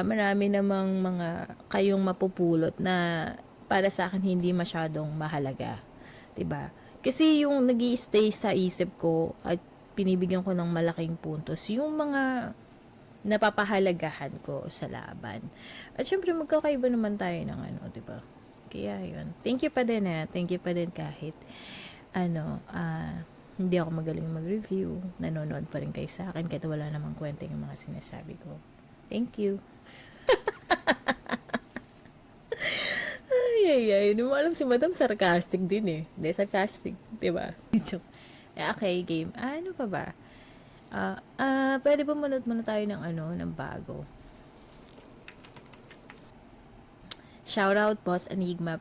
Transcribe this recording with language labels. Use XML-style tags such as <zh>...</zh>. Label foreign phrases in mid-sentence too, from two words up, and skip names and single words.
<tl>Marami namang mga kayong mapupulot na para sa akin hindi masyadong mahalaga, 'di ba? Kasi yung nag-i-stay sa isip ko at pinibigyan ko ng malaking puntos yung mga napapahalagahan ko sa laban. At syempre magkakaiba naman tayo ng 'di ba? Kaya yun.</tl> <en>Thank you</en> <tl>pa din</tl> <en>Thank you</en> <tl>pa din kahit hindi ako magaling mag-review. Nanonood pa rin kayo sa akin kahit wala namang kwenta yung mga sinasabi ko.</tl> <en>Thank you. Ay.</en> <tl>Hindi mo alam si Madam sarcastic din Hindi, sarcastic. Diba? Joke. Okay, game. Ano pa ba? Pwede ba manood muna tayo ng ng bago? Shoutout Boss Enigma.</tl>